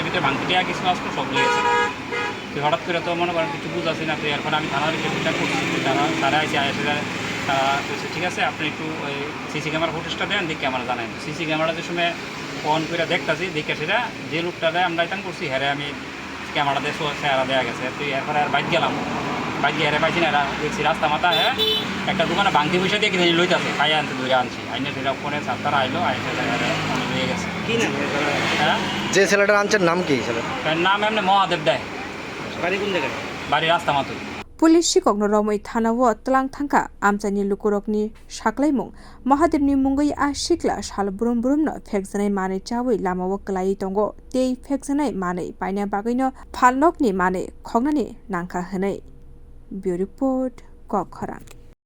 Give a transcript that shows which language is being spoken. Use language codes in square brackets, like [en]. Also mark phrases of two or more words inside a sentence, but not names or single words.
[bn] ভিতরে বাংতি টাকা কিছু আসলো সব লয়ে গেছে হঠাৎ করে তো মনে করেন কিছু বুঝাচ্ছি না তো এরপর আমি থানার চেষ্টা করছি তারা এসে তারা ঠিক আছে আপনি একটু ওই সিসি ক্যামেরা ফুটেজটা দেন দেখে আমরা জানাই সিসি ক্যামেরা যে সময় অন করে দেখতেছি দেখে সেটা যে লোকটা দেয় আমরা এটা করছি হ্যাঁ আমি ক্যামেরা দিয়ে চেহারা দেওয়া গেছে তো এরপরে আর বাইক গেলাম বাইক গিয়ে হেরে পাইছি না এরা দেখছি রাস্তা মাথা হ্যাঁ একটা দোকানে বাংতি পয়সা দিয়ে কিনে লইতেছে খাই আনতে ধরে আনছি আইনে সেটা ফোনে তারা আইলো আইসে নিয়ে গেছে কি না হ্যাঁ যে ছেলেটার আনছেন নাম কি ছেলে নাম এমনি মহাদেব দেয় বাড়ি কোন জায়গায় বাড়ি রাস্তা মাথা [trp] पुलिस sikokno romoi thanawo tlang thangka amchani lukurokni saklaimung mahadevni mungoi a sikla sal brum no phekjanai manai chawai lamao klai tongo tei phekjanai manai paina bagaino phalnokni manai khognani nangkha hwnai [en] bureau report [trp] khoroksa